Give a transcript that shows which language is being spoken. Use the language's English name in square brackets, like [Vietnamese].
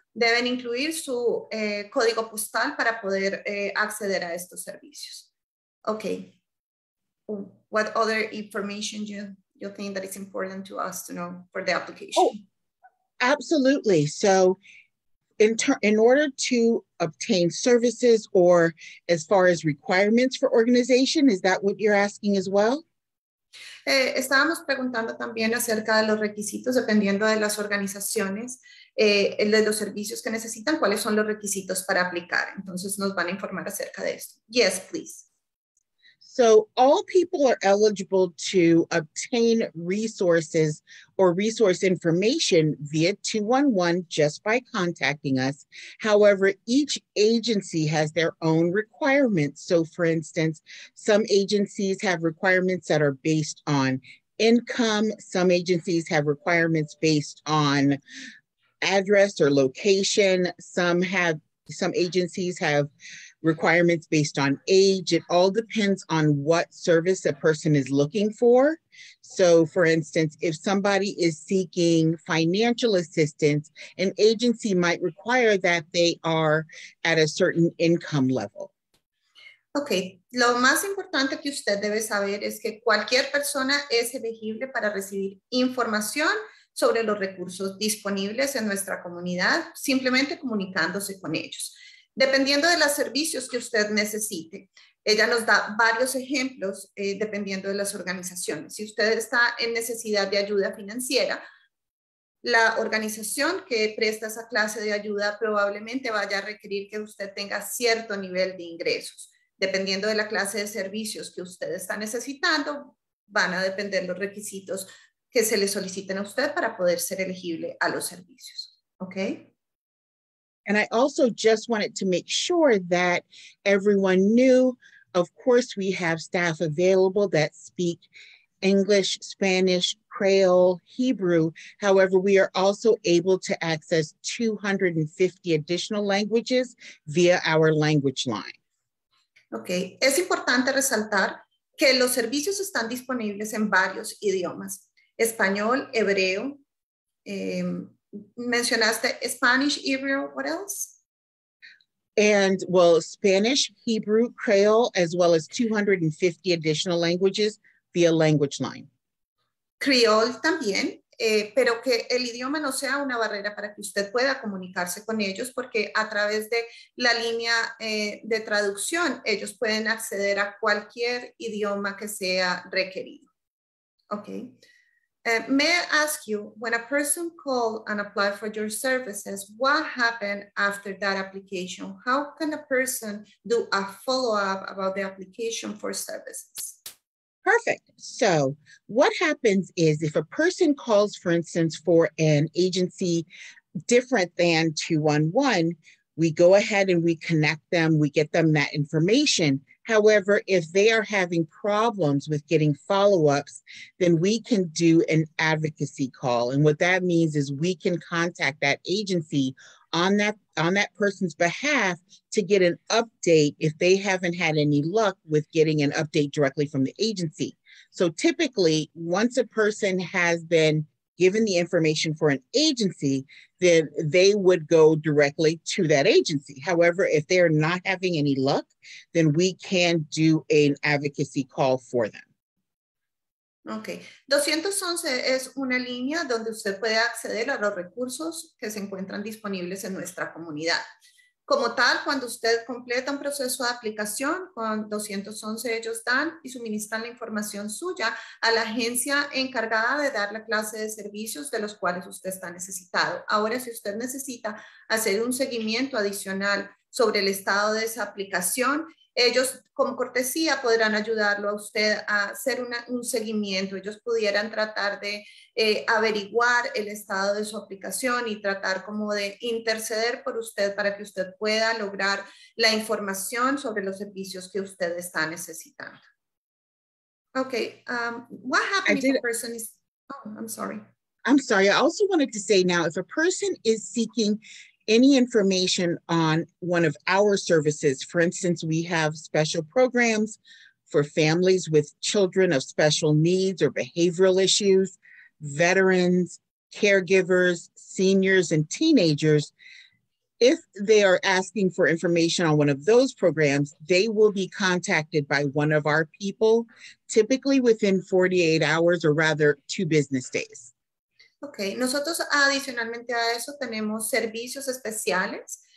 [Spanish] Deben incluir su código postal para poder acceder a estos servicios. [English] Ok. What other information you think that is important to us to know for the application? Oh, absolutely. So in order to obtain services, or as far as requirements for organization, is that what you're asking as well? [Spanish] Estábamos preguntando también acerca de los requisitos dependiendo de las organizaciones, de los servicios que necesitan, cuáles son los requisitos para aplicar. Entonces nos van a informar acerca de esto. [English] Yes, please. So all people are eligible to obtain resources or resource information via 211 just by contacting us. However, each agency has their own requirements. So for instance, some agencies have requirements that are based on income. Some agencies have requirements based on address or location. Some agencies have requirements based on age. It all depends on what service a person is looking for. So for instance, if somebody is seeking financial assistance, an agency might require that they are at a certain income level. [Spanish] Ok, lo más importante que usted debe saber es que cualquier persona es elegible para recibir información sobre los recursos disponibles en nuestra comunidad, simplemente comunicándose con ellos. Dependiendo de los servicios que usted necesite, ella nos da varios ejemplos dependiendo de las organizaciones. Si usted está en necesidad de ayuda financiera, la organización que presta esa clase de ayuda probablemente vaya a requerir que usted tenga cierto nivel de ingresos. Dependiendo de la clase de servicios que usted está necesitando, van a depender los requisitos que se le soliciten a usted para poder ser elegible a los servicios. ¿Ok? [English] And I also just wanted to make sure that everyone knew, of course, we have staff available that speak English, Spanish, Creole, Hebrew. However, we are also able to access 250 additional languages via our language line. [Spanish] Ok, es importante resaltar que los servicios están disponibles en varios idiomas. Español, hebreo, mencionaste [English] Spanish, Hebrew, what else? And well, Spanish, Hebrew, Creole, as well as 250 additional languages via language line. [Spanish] Creole también, pero que el idioma no sea una barrera para que usted pueda comunicarse con ellos, porque a través de la línea de traducción, ellos pueden acceder a cualquier idioma que sea requerido. [English] Okay. May I ask you, when a person called and applied for your services, what happened after that application? How can a person do a follow-up about the application for services? Perfect. So what happens is if a person calls, for instance, for an agency different than 211, we go ahead and we connect them, we get them that information. However, if they are having problems with getting follow-ups, then we can do an advocacy call. And what that means is we can contact that agency on that person's behalf to get an update if they haven't had any luck with getting an update directly from the agency. So typically, once a person has been given the information for an agency, then they would go directly to that agency. However, if they're not having any luck, then we can do an advocacy call for them. [Spanish] Ok, 211 es una línea donde usted puede acceder a los recursos que se encuentran disponibles en nuestra comunidad. Como tal, cuando usted completa un proceso de aplicación, con 211 ellos dan y suministran la información suya a la agencia encargada de dar la clase de servicios de los cuales usted está necesitado. Ahora, si usted necesita hacer un seguimiento adicional sobre el estado de esa aplicación, ellos, como cortesía, podrán ayudarlo a usted a hacer un seguimiento. Ellos pudieran tratar de averiguar el estado de su aplicación y tratar como de interceder por usted para que usted pueda lograr la información sobre los servicios que usted está necesitando. [English] Okay, what happens if a person is, oh, I'm sorry. I'm sorry, I also wanted to say now, if a person is seeking any information on one of our services, for instance, we have special programs for families with children of special needs or behavioral issues, veterans, caregivers, seniors, and teenagers. If they are asking for information on one of those programs, they will be contacted by one of our people, typically within 48 hours or rather 2 business days. [Spanish] Ok, nosotros adicionalmente a eso tenemos servicios especiales.